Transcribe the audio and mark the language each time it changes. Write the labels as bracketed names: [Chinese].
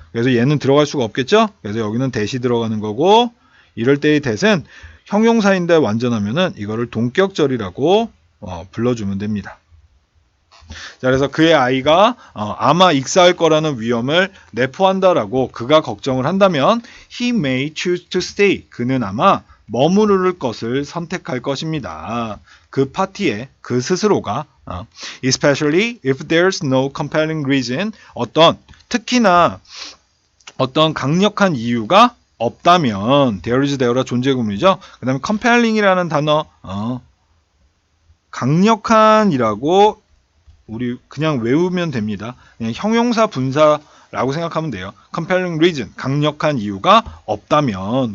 [Korean] 그래서 얘는 들어갈 수가 없겠죠. 그래서 여기는 대시 들어가는 거고, 이럴 때의 대는 형용사인데 완전하면은 이거를 동격절이라고 불러주면 됩니다. 자, 그래서 그의 아이가 아마 익사할 거라는 위험을 내포한다라고 그가 걱정을 한다면 [English] he may choose to stay. [Korean] 그는 아마 머무를 것을 선택할 것입니다. 그 파티에 그 스스로가 [English] especially if there's no compelling reason. [Korean] 특히나 어떤 강력한 이유가 없다면 there is there가 존재 구문이죠. 그 다음에 compelling이라는 단어 강력한이라고 우리 그냥 외우면 됩니다. 그냥 형용사 분사라고 생각하면 돼요. compelling reason, 강력한 이유가 없다면.